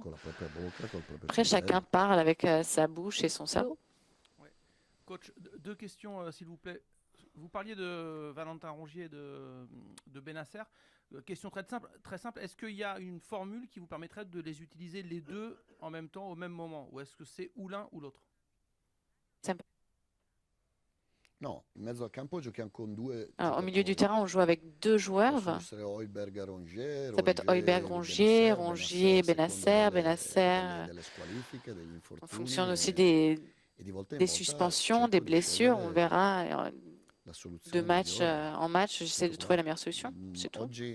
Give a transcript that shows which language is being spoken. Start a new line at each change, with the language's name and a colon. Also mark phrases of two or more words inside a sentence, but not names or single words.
French: Après, chacun parle avec sa bouche et son cerveau. Ouais. Coach, 2 questions, s'il vous plaît. Vous parliez de Valentin Rongier et de Bennacer. Question très simple. Est-ce qu'il y a une formule qui vous permettrait de les utiliser les deux en même temps, au même moment? Ou est-ce que c'est ou l'un ou l'autre?
Italian: Non, in mezzo al campo giochiamo con 2
French: Alors, au milieu du terrain, on joue avec 2 joueurs. Ça peut être Højbjerg, Rongier, Rongier, Bennacer, Bennacer. En fonction aussi des suspensions, des blessures, on verra. De match en match, j'essaie de trouver la meilleure solution, c'est tout.